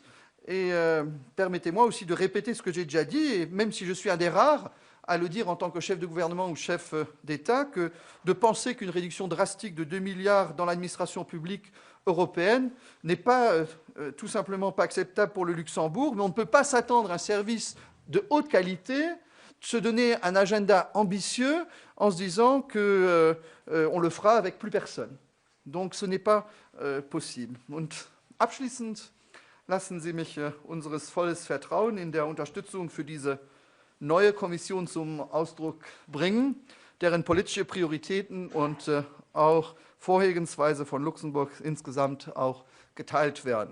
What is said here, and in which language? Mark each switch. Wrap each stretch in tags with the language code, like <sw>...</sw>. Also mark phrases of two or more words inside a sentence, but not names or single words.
<fr>Et permettez-moi aussi de répéter ce que j'ai déjà dit, et même si je suis un des rares à le dire en tant que chef de gouvernement ou chef d'État, que de penser qu'une réduction drastique de 2 milliards dans l'administration publique européenne n'est pas tout simplement pas acceptable pour le Luxembourg, mais on ne peut pas s'attendre à un service de haute qualité, se donner un agenda ambitieux en se disant qu'on le fera avec plus personne. Donc ce n'est pas possible.</fr> <de>Und abschließend lassen Sie mich unseres volles Vertrauen in der Unterstützung für diese neue Kommission zum Ausdruck bringen, deren politische Prioritäten und auch Vorgehensweise von Luxemburg insgesamt auch geteilt werden.</de>